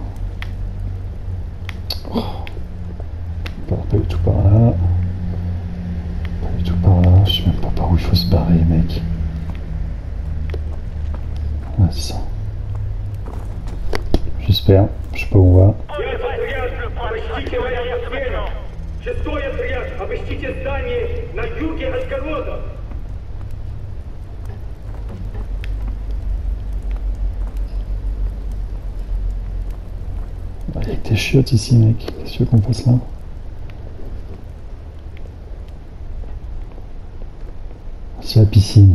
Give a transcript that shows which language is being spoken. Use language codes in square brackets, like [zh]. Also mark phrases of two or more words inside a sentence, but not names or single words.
[fr] Pas du tout par là. Pas du tout par là. Je sais même pas par où il faut se barrer, mec. Ah, c'est ça. J'espère. Je sais pas où on va. [ru] Шестой отряд, обыщите здание на юге от города. [fr] Il y a que des chiottes ici, mec. Qu'est-ce que tu veux qu'on fasse là? C'est la piscine.